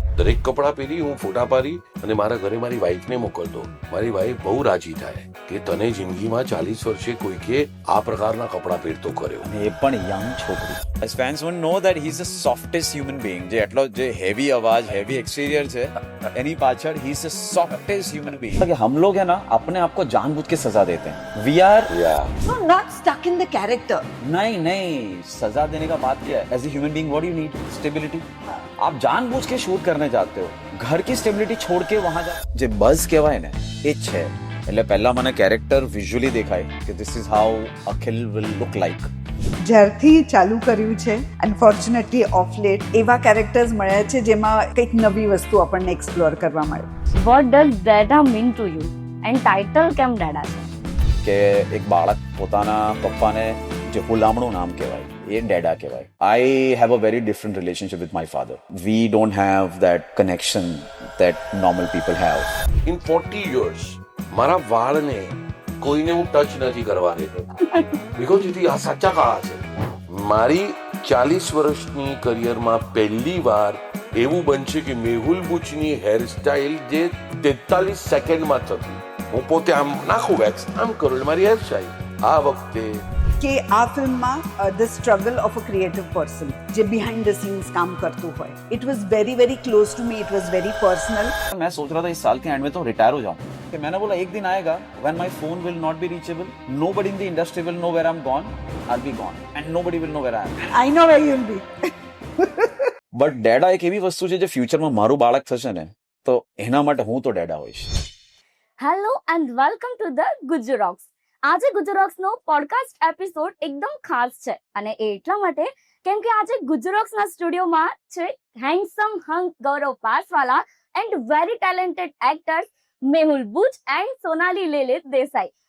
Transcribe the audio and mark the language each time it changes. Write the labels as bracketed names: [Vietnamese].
[Gujarati] દરેક કપડાં પહેરી હું ફોટા પાડી અને મારા ઘરે મારી વાઈફને મોકલતો. મારી વાઈફ બહુ રાજી થાય કે તને જિંદગીમાં 40 વર્ષે કોઈકે આ પ્રકારના કપડાં પહેરતો કર્યો. અને એ પણ યંગ છોકરી. [English] As fans won't know that he's the softest human being. [Gujarati] જે એટલો જે heavy અવાજ, heavy exterior છે, એની પાછળ [English] he's the softest human being. [Hindi] कि हम लोग है ना अपने आप को जानबूझ के सजा देते हैं. [English] We are No, not stuck in the character. [Hindi] नहीं सजा देने का बात क्या है? [English] As a human being, what do you need? Stability. [Hindi] आप जानबूझ के शूट करने जाते हो. घर की સ્ટેબિલિટી છોડ કે વહાં જા. [Gujarati] જે બઝ કહેવાય ને એ જ છે. એટલે પહેલા મને કેરેક્ટર વિઝ્યુઅલી દેખાય કે [English] This is how Akhil will look like. [Gujarati] જ્યારથી ચાલુ કર્યું છે અનફોર્ચ્યુનેટલી ઓફ લેટ એવા કેરેક્ટર્સ મળ્યા છે જેમાં કંઈક નવી વસ્તુ આપણને એક્સપ્લોર કરવા મળે. [English] What does Dada mean to you? And title [Gujarati] કેમ Dada છે? કે એક બાળક પોતાના પપ્પાને જે હુલામણું નામ કહેવાય એ ડેડા કહેવાય. [English] I have a very different relationship with my father. We don't have that connection that normal people have. In 40 years [Gujarati] મારા વાળને કોઈને હું ટચ નથી કરવા દેતો [English] because it [Gujarati] આ સાચા કાળા છે. મારી 40 વર્ષની કરિયરમાં પહેલી વાર એવું બનશે કે મેહુલ બુચની હેરસ્ટાઇલ જે 43 સેકન્ડમાં થતી. હું પોતે આમ નાખું વેક્સ આમ કરું એટલે મારી હેરસ્ટાઇલ. આ વખતે કે આ ફિલ્મમાં [English] the struggle of a creative [Gujarati] person જે [English] behind the scenes [Gujarati] કામ કરતું હોય. [English] It was very very close to me. It was very personal. [Hindi] मैं सोच रहा था इस साल के एंड में तो रिटायर हो जाऊं. कि मैंने बोला एक दिन आएगा [English] when my phone will not be reachable. Nobody in the industry will know where I'm gone. I'll be gone and nobody will know where I am. I know where you will be. [Gujarati] But ડેડા એક એવી વસ્તુ છે જે ફ્યુચરમાં મારું બાળક થશે ને તો એના માટે હું તો ડેડા હોઈશ. [English] Hello and welcome to the Gujjurocks. [Gujarati] આજે ગુજરોક્સનો પોડકાસ્ટ એપિસોડ એકદમ ખાસ છે અને એ એટલા માટે કેમ કે આજે ગુજરોક્સના સ્ટુડિયોમાં છે handsome હંક Gaurav Paswala and [English] very talented actors [Gujarati] Mehul Buch and Sonali લેલિત Desai.